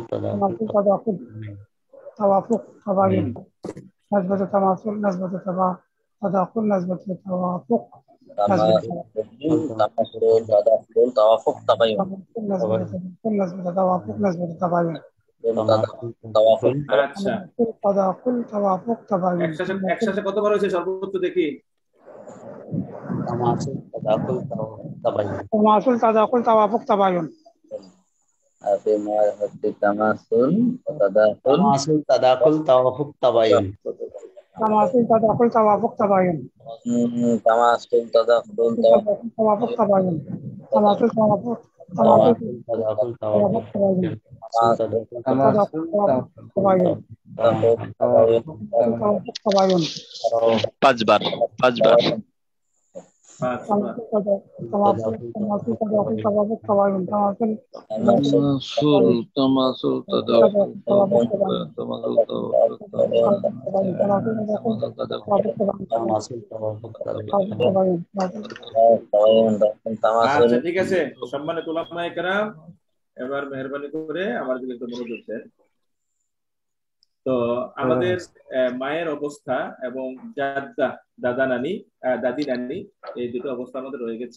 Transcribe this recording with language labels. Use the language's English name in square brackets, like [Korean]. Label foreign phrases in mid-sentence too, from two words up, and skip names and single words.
[Arabic] تداخل توافق تباين، نسبة تماثل، نسبة تداخل، نسبة توافق, تماثل تداخل توافق تباين, نسبة توافق، نسبة تباين, তাওয়াফুক। [Bangla] আচ্ছা, [Arabic] تداخل توافق تباين. [Bangla] একসাথে কতবার হয়েছে সর্বোচ্চ দেখি? [Arabic] تماثل تداخل توافق تباين, تماثل تداخل توافق تباين, [Bangla] আপনি মার হচ্ছে [Arabic] تماثل تداخل, تماثل تداخل توافق تباين, تماثل تداخل توافق تباين, تماثل تداخل توافق تباين، تماثل توافق تداخل توافق তাবায়ুন, তামাসুল تباين، تباين, [Bangla] 5 বার। [Arabic] تماثل تداخل توافق تباين، تماثل تماثل تداخل توافق تماثل [Bangla] আচ্ছা ঠিক আছে, সম্মানিত উলামায়ে কেরাম, এবার মেহেরবানি করে আমার দিকে একটু মনোযোগ দেন। তো আমাদের মায়ের অবস্থা এবং দাদা নানি, দাদি নানি, এই দুটো অবস্থা আমাদের রয়ে গেছে।